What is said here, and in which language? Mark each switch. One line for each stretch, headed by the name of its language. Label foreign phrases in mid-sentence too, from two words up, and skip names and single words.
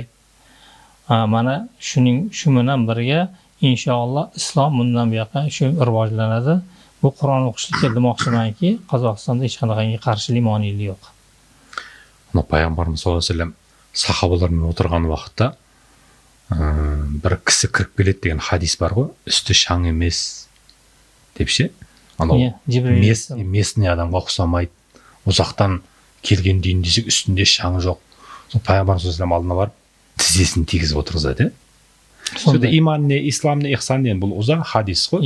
Uzbek: Mana shu bilan birga inshaalloh islom bundan buyoqqa shu rivojlanadi. Bu Qur'on o'qishlikka demoqchimanki, Qozog'istonda hech qanaqangi qarshilik, moniylik yo'q. Payg'ambarimiz
Arabic: صلى الله عليه وسلم
Uzbek: sahobalarмен o'tirgan vaqtda bir kishi kirib keladi degan hadis bor
Kazakh: ғой, үсті шаң емес депші. Анау местный адамға ұқсамайды. ұзақтан келген дейін десек үстінде шаң жоқ. Сол пайғамбар
Arabic: صلى الله عليه وسلم
Kazakh: алдына барып тізесін тигізіп отырғызады. Сонда иман не, ислам не, ихсан не, бұл ұзақ хадис қой.